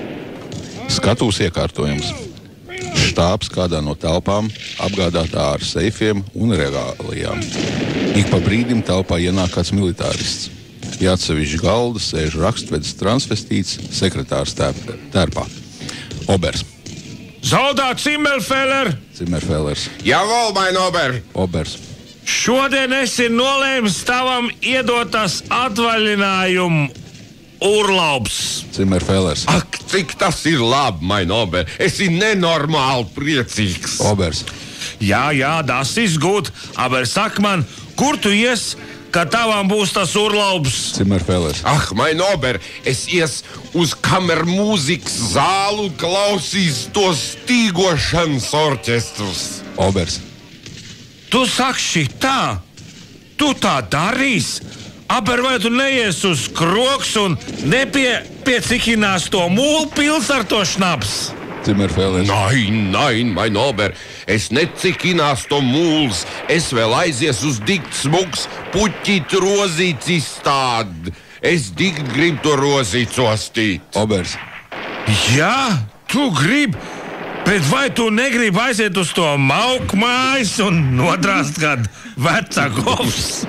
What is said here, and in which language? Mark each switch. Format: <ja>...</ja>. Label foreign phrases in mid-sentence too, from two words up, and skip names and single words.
<lv>Skatūs iekārtojums. Štābs kādā no telpām apgādātā ar seifiem un regālijām. Ik pa brīdim telpā ienāk kāds militārists. Pie atsevišķa galda sēž rakstvedis transvestīts sekretārs tērpā. Obers.</lv> <de>Soldat Cimmelfeller!</de> <lv>Cimmelfellers.</lv> <de>Jawohl, mein Ober!</de> <lv>Obers. Šodien esi nolēmis tavam iedotas atvaļinājumu urlaubs. Cimmelfellers. Ak, cik tas ir labi,</lv> <de>mein Ober!</de> <lv>Esi nenormāli priecīgs! Obers. Jā,</lv> <de>das ist gut, aber sag man,</de> <lv>kur tu ies, ka tavam būs tas urlaubs? Cimmelfellers.</lv> <de>Ach, mein Ober,</de> <lv>es ies uz kamermūzikas zālu un klausīs tos stīgošanas orķestrus. Obers. Tu saki tā, tu tā darīs, aber vai tu neies uz kroks un nepiecikinās to mūlu pils ar to šnaps? Cimmelfellers.</lv> <de>Nein, mein Ober,</de> <lv>es necikinās to mūls, es vēl aizies uz dikt smuks puķīt rozīts izstādi. Es dikt gribu to rozīts ostīt. Obers. Jā, tu gribi, bet vai tu negribi aiziet uz to mauku mājas un nodrāst kādu vecā govs?</lv>